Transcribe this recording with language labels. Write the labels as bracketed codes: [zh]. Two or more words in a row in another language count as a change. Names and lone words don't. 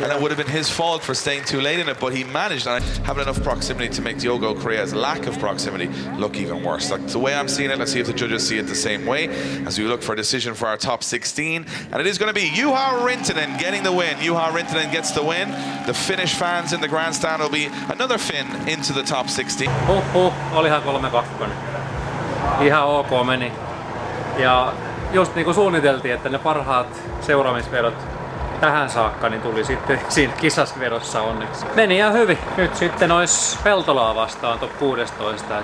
[en] And it would have been his fault for staying too late in it, but he managed and having enough proximity to make Diogo Correa's lack of proximity look even worse. That's the way I'm seeing it. Let's see if the judges see it the same way as we look for a decision for our top 16. And it is going to be Juha Rintanen getting the win. Juha Rintanen gets the win. The Finnish fans in the grandstand will be another Finn into the top 16. [fi] Olihan 3-2. Ihan ok meni. Ja just niin kuin suunniteltiin, että ne parhaat seuraamisvedot tähän saakka niin tuli sitten siinä kisasvedossa onneksi. Meni ihan hyvin. Nyt sitten ois Peltolaa vastaan top 16.